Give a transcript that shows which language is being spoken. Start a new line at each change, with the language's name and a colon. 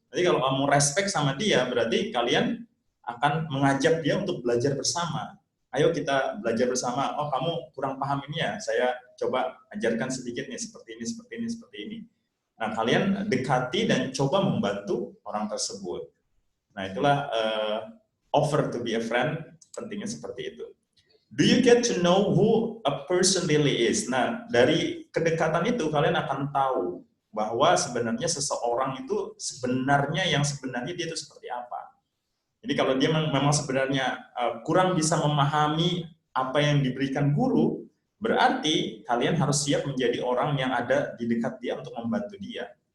Indonesian: Jadi kalau kamu respect sama dia, berarti kalian akan mengajak dia untuk belajar bersama. Ayo kita belajar bersama. Oh, kamu kurang paham ini ya, saya coba ajarkan sedikit nih, seperti ini, seperti ini, seperti ini. Nah, kalian dekati dan coba membantu orang tersebut. Nah, itulah
English: offer to be a friend,
Indonesian: pentingnya seperti itu.
English: Do you get to know who a person really is?
Indonesian: Nah, dari kedekatan itu kalian akan tahu bahwa sebenarnya seseorang itu sebenarnya dia itu seperti apa. Jadi kalau dia memang sebenarnya kurang bisa memahami apa yang diberikan guru, berarti kalian harus siap menjadi orang yang ada di dekat dia untuk membantu dia.